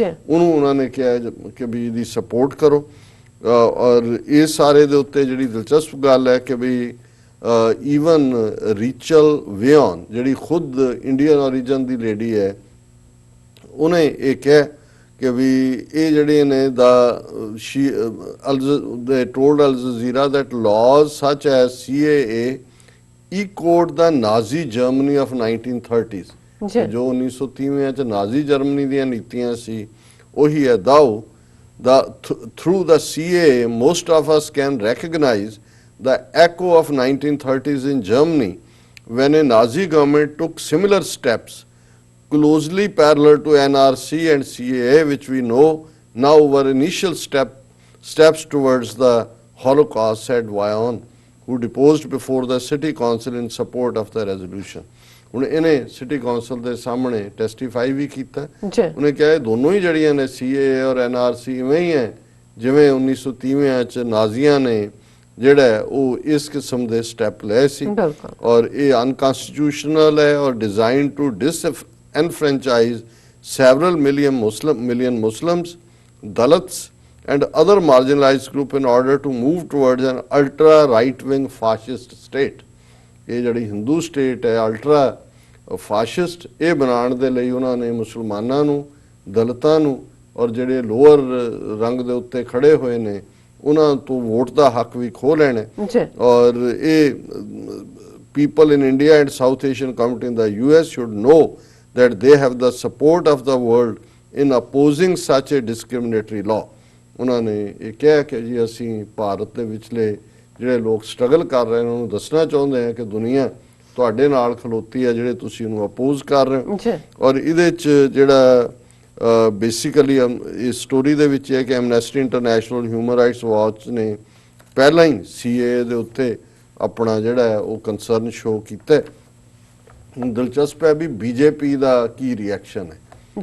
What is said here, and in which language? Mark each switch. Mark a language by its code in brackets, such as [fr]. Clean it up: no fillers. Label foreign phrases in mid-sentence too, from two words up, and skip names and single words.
[pa] ਉਹਨੂੰ ਉਹਨਾਂ ਨੇ ਕਿਹਾ ਕਿ ਵੀ ਇਹਦੀ ਸਪੋਰਟ ਕਰੋ ਔਰ ਇਸ ਸਾਰੇ ਦੇ ਉੱਤੇ ਜਿਹੜੀ ਦਿਲਚਸਪ ਗੱਲ ਹੈ ਕਿ ਵੀ ਈਵਨ ਰੀਚਲ ਵਿਆਨ ਜਿਹੜੀ ਖੁਦ [en] Indian origin [pa] ਦੀ ਲੇਡੀ ਹੈ ਉਹਨੇ ਇਹ ਕਿਹਾ ਕਿ ਵੀ ਇਹ ਜਿਹੜੇ ਨੇ [en] they told Al Jazeera that laws such as CAA echoed the Nazi Germany of 1930s [pa] ਜੀ ਜੋ 1930 ਚ ਨਾਜ਼ੀ ਜਰਮਨੀ ਦੀਆਂ ਨੀਤੀਆਂ ਸੀ ਉਹੀ ਹੈ ਦਾਓ [en] through the CAA most of us can recognize the echo of 1930s in Germany when a Nazi government took similar steps closely parallel to NRC and CAA which we know now were initial steps towards the Holocaust, said Vaughan, who deposed before the city council in support of the resolution. [pa] ਹੁਣ ਇਹਨੇ [en] city council [pa] ਦੇ ਸਾਹਮਣੇ ਟੈਸਟੀਫਾਈ ਵੀ ਕੀਤਾ ਜੀ ਉਹਨੇ ਕਿਹਾ ਇਹ ਦੋਨੋਂ ਹੀ ਜਿਹੜੀਆਂ ਨੇ ਸੀਏ ਔਰ ਐਨਆਰਸੀ ਇਵੇਂ ਹੀ ਹੈ ਜਿਵੇਂ 1930 ਚ ਨਾਜ਼ੀਆਂ ਨੇ ਜਿਹੜਾ ਉਹ ਇਸ ਕਿਸਮ ਦੇ ਸਟੈਪ ਲਏ ਸੀ ਬਿਲਕੁਲ ਔਰ ਇਹ [en] ਅਨਕਨਸਟੀਟਿਊਸ਼ਨਲ [pa] ਹੈ ਔਰ [en] designed to disenfranchise several million Muslims, Dalits and other marginalized group in order to move towards an ultra right wing fascist state. [pa] ਇਹ ਜਿਹੜੀ ਹਿੰਦੂ ਸਟੇਟ ਹੈ [en] ultra fascist [pa] ਇਹ ਬਣਾਉਣ ਦੇ ਲਈ ਉਹਨਾਂ ਨੇ ਮੁਸਲਮਾਨਾਂ ਨੂੰ ਦਲਿਤਾਂ ਨੂੰ ਔਰ ਜਿਹੜੇ ਲੋਅਰ ਰੰਗ ਦੇ ਉੱਤੇ ਖੜੇ ਹੋਏ ਨੇ ਉਹਨਾਂ ਤੋਂ ਵੋਟ ਦਾ ਹੱਕ ਵੀ ਖੋਹ ਲੈਣਾ ਜੀ ਔਰ ਇਹ [en] people in India and South Asian community in the US should know that they have the support of the world in opposing such a discriminatory law. [pa] ਉਹਨਾਂ ਨੇ ਇਹ ਕਿਹਾ ਕਿ ਜੀ ਅਸੀਂ ਭਾਰਤ ਦੇ ਵਿਚਲੇ ਜਿਹੜੇ ਲੋਕ ਸਟਰਗਲ ਕਰ ਰਹੇ ਨੇ ਉਹਨੂੰ ਦੱਸਣਾ ਚਾਹੁੰਦੇ ਹਾਂ ਕਿ ਦੁਨੀਆ ਤੁਹਾਡੇ ਨਾਲ ਖਲੋਤੀ ਹੈ ਜਿਹੜੇ ਤੁਸੀਂ ਉਹਨੂੰ ਅਪੋਜ਼ ਕਰ ਰਹੇ ਹੋ ਜੀ ਔਰ ਇਹਦੇ ਚ ਜਿਹੜਾ ਬੇਸਿਕਲੀ ਇਸ ਸਟੋਰੀ ਦੇ ਵਿੱਚ ਇਹ ਕਿ ਐਮਨੈਸਟੀ ਇੰਟਰਨੈਸ਼ਨਲ ਹਿਊਮਨ ਰਾਈਟਸ ਵਾਚ ਨੇ ਪਹਿਲਾਂ ਹੀ ਸੀਏ ਦੇ ਉੱਤੇ ਆਪਣਾ ਜਿਹੜਾ ਹੈ ਉਹ [en] concern show [pa] ਕੀਤਾ ਹੁਣ ਦਿਲਚਸਪ ਹੈ ਵੀ ਬੀਜੇਪੀ ਦਾ ਕੀ ਰਿਐਕਸ਼ਨ ਹੈ